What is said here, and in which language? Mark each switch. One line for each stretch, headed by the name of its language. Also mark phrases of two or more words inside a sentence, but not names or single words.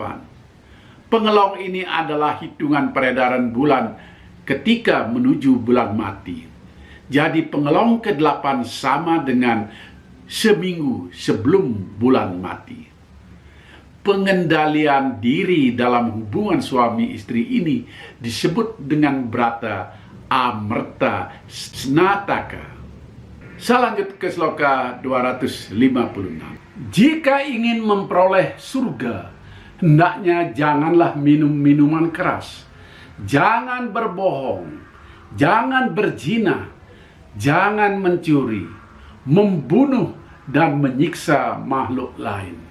Indonesian: Pengelong ini adalah hitungan peredaran bulan ketika menuju bulan mati. Jadi pengelong ke-8 sama dengan seminggu sebelum bulan mati. Pengendalian diri dalam hubungan suami istri ini disebut dengan brata amerta snataka. Selanjut ke sloka 256. Jika ingin memperoleh surga, hendaknya janganlah minum minuman keras, jangan berbohong, jangan berzina, jangan mencuri, membunuh, dan menyiksa makhluk lain.